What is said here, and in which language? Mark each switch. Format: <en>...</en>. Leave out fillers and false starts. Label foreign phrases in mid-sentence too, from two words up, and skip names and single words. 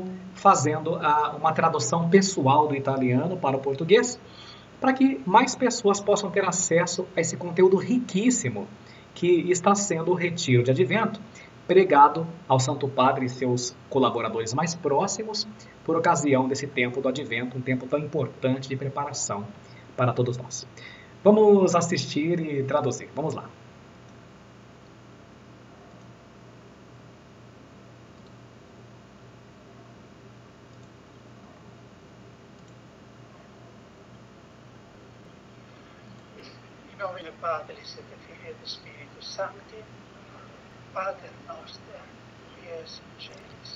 <pt>fazendo uma tradução pessoal do italiano para o português, para que mais pessoas possam ter acesso a esse conteúdo riquíssimo que está sendo o retiro de advento, pregado ao Santo Padre e seus colaboradores mais próximos, por ocasião desse tempo do advento, um tempo tão importante de preparação para todos nós. Vamos assistir e traduzir. Vamos lá.</pt> <la>In nomine Patris et Filii et Spiritus Sancti, Pater noster, qui es in celis,</la>